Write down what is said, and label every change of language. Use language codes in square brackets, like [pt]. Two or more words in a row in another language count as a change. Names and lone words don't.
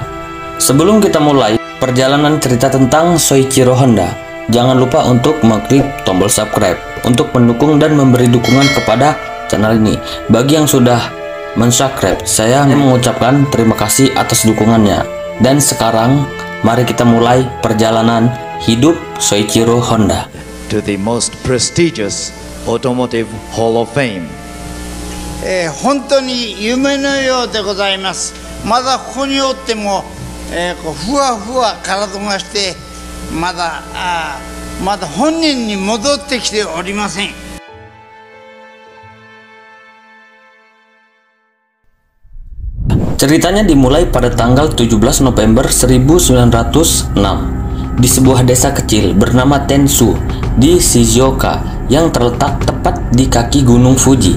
[id] Sebelum kita mulai perjalanan cerita tentang Soichiro Honda, jangan lupa untuk mengklik tombol subscribe untuk mendukung dan memberi dukungan kepada channel ini. Bagi yang sudah mensubscribe, saya mengucapkan terima kasih atas dukungannya. Dan sekarang, mari kita mulai perjalanan hidup Soichiro Honda [en] to the most prestigious automotive Hall of Fame. [ja] 本当に夢のようでございます。まだここにおっても、ふわふわ体がしてまだ本人に戻ってきておりません。 [id] Ceritanya dimulai pada tanggal 17 November 1906 di sebuah desa kecil bernama Tensu di Shizuoka yang terletak tepat di kaki Gunung Fuji.